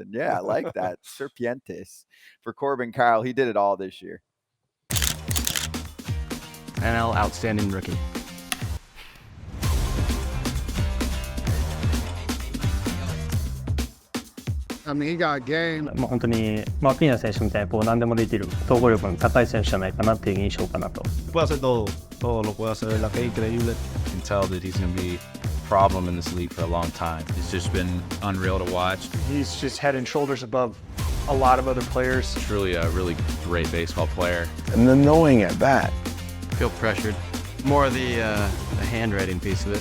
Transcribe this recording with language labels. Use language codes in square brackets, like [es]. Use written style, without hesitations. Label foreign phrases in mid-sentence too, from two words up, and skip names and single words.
[en] Yeah, I like that. Serpientes for Corbin Carroll. He did it all this year. NL Outstanding Rookie. He got game. [ja] 本当にアクーニャ選手みたいに何でもできる統合力の高い選手じゃないかなっていう印象かなと。 [es] Puede hacer todo, todo lo puede hacer, la que es increíble. [en] You can tell that he's going to be a problem in this league for a long time. It's just been unreal to watch. He's just head and shoulders above a lot of other players. Truly a really great baseball player. And then knowing at that. Feel pressured. More of the handwriting piece of it.